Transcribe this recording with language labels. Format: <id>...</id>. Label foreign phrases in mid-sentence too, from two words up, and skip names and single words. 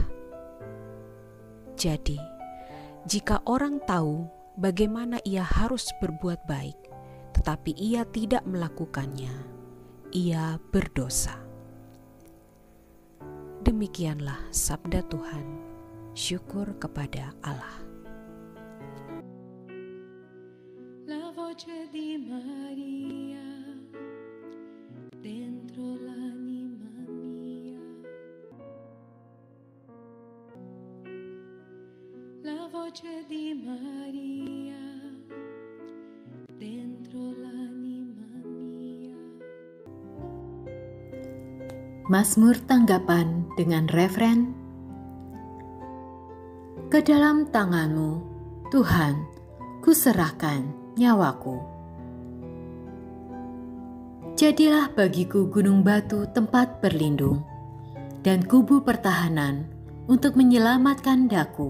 <id>Jadi, jika orang tahu bagaimana ia harus berbuat baik, tetapi ia tidak melakukannya, ia berdosa. Demikianlah sabda Tuhan. Syukur kepada Allah.</id> <it>La voce di Maria dentro l'anima mia. La voce di Maria dentro l'anima mia.</it> <id>Mazmur tanggapan dengan referen, "Ke dalam tangan-Mu, Tuhan, kuserahkan nyawaku." Jadilah bagiku gunung batu tempat berlindung, dan kubu pertahanan untuk menyelamatkan daku.</id>